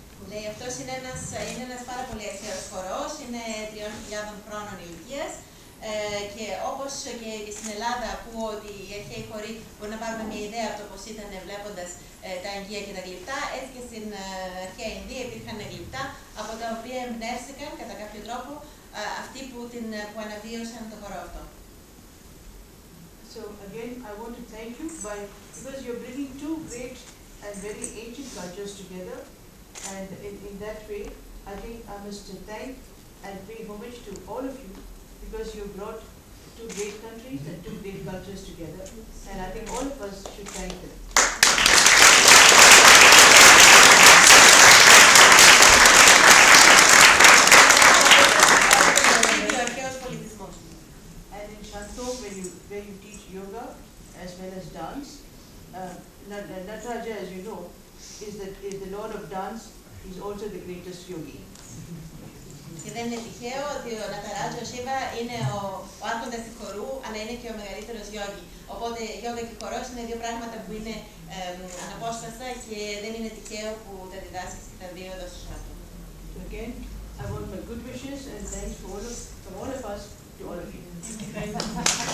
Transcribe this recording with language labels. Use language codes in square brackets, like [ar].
[el] Λέει, αυτός είναι ένας πάρα πολύ αρχαίος χορός, είναι 3.000 χρόνων ηλικίας και όπως και στην Ελλάδα ακούω ότι οι αρχαίοι χοροί μπορούν να πάρουν μια ιδέα από το πώς ήταν βλέποντας τα αγγεία και τα γλυπτά, έτσι και στην αρχαία Ινδία υπήρχαν γλυπτά από τα οποία εμπνεύστηκαν κατά κάποιο τρόπο αυτοί που αναβίωσαν το χορό αυτό. [en] So again, I want to thank you because you're bringing two great and very ancient cultures together, and in that way, I think I must thank and pay homage to all of you because you brought two great countries and two great cultures together, and I think all of us should thank them. And in Shantok, where you teach yoga as well as dance, Nataraja, as you know, is the Lord of dance. He's also the greatest yogi. [el] Και δεν είναι τυχαίο ότι ο Ναταράτζα, ο Σίβα, είναι ο άρχοντας του χορού, αλλά είναι και ο μεγαλύτερος γιόγι. Οπότε γιόγα και χορός είναι δύο πράγματα που είναι αναπόσπαστα και δεν είναι τυχαίο που τα διδάσκεις και τα δύο εδώ στο Σάντο. [en] So again, I want my good wishes and thanks from all of us to all of you.